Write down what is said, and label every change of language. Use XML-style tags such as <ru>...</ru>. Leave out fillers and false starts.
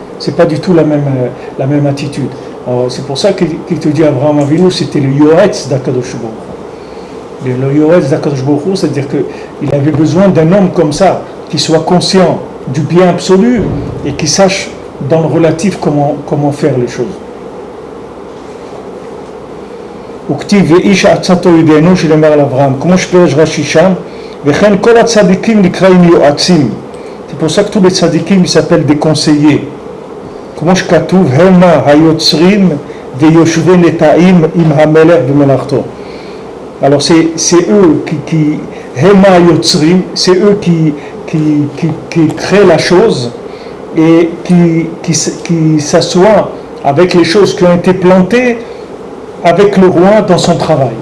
<fr>C'est pas du tout la même attitude. Alors, c'est pour ça qu'il te dit Abraham Avinu, c'était le Yoretz d'Akadosh Baruch Hu. Le Yoretz d'Akadosh Baruch Hu, c'est-à-dire qu'il avait besoin d'un homme comme ça, qui soit conscient du bien absolu et qui sache dans le relatif comment faire les choses.</fr> <he>וכתיב ואיש עצתו ידענו שנאמר על אברהם, כמו שפירש רש"י שם, וכן כל הצדיקים נקראים יועצים.</he> <fr>C'est pour ça que tous les tzadikim ils s'appellent des conseillers.</fr> <he>כמו שכתוב, המה היוצרים ויושבי נטעים עם המלך במלאכתו.</he> <fr>Alors c'est eux qui</fr> <he>המה היוצרים,</he> <fr>c'est eux qui créent la chose et qui s'assoient avec les choses qui ont été plantées avec le roi dans son travail.</fr>